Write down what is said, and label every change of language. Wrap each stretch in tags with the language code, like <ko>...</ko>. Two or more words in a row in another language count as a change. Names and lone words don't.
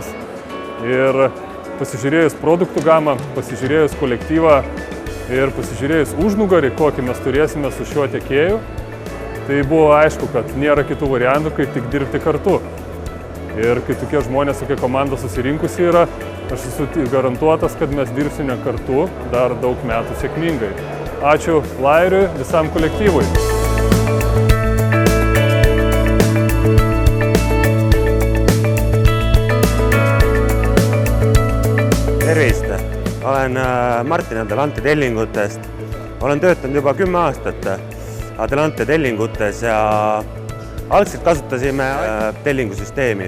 <lt>Ir pasižiūrėjus produktų gamą, pasižiūrėjus kolektyvą ir pasižiūrėjus užnugarį, kokį mes turėsime su šiuo tiekėju, tai buvo aišku, kad nėra kitų variantų, kaip tik dirbti kartu. Ir kai tokie žmonės, tokia komanda susirinkusi yra, aš esu garantuotas, kad mes dirbsime kartu dar daug metų sėkmingai. Ačiū Laieriui, visam kolektyvui.</lt> <et>Tervist! Olen Martin Adelante tellingutest. Olen töötanud juba 10 aastat Adelante tellingutes ja algselt kasutasime tellingusüsteemi.</et>